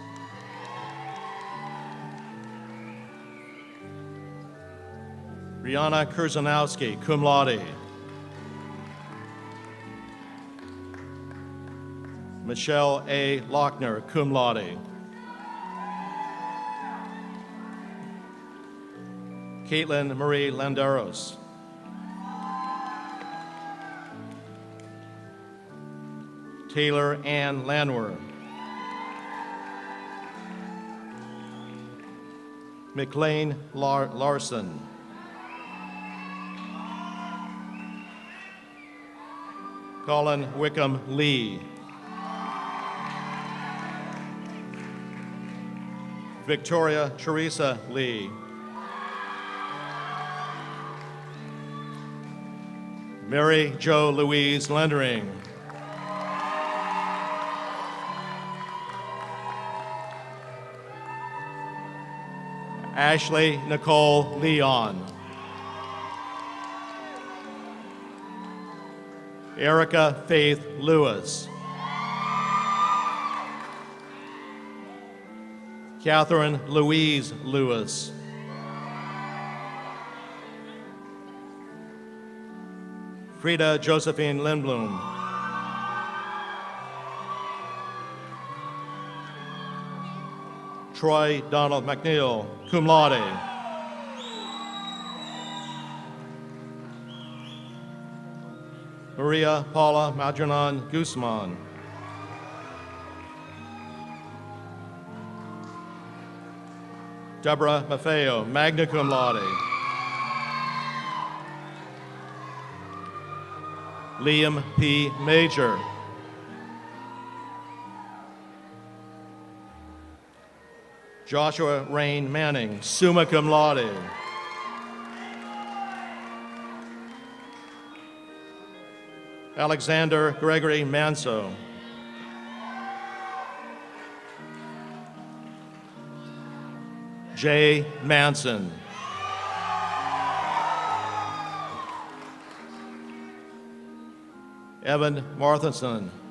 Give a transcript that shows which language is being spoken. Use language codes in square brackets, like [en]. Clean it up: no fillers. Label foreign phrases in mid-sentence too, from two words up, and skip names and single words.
[en] Brianna Kurzanowski, [la] cum laude. [en] Michelle A. Lochner, [la] cum laude. [en] Caitlin Marie Landeros. Taylor Ann Landwer. McLean Larson. Colin Wickham Lee. Victoria Teresa Lee. Mary Jo Louise Lendering. Ashley Nicole Leon. Erica Faith Lewis. Catherine Louise Lewis. Frida Josephine Lindblom. Troy Donald McNeil, [la] cum laude. [en] Maria Paula Madronan Guzman. Deborah Maffeo, [la] magna cum laude. [en] Liam P. Major. Joshua Rain Manning, [la] summa cum laude. [en] Alexander Gregory Manso. Jay Manson. Evan Marthinson.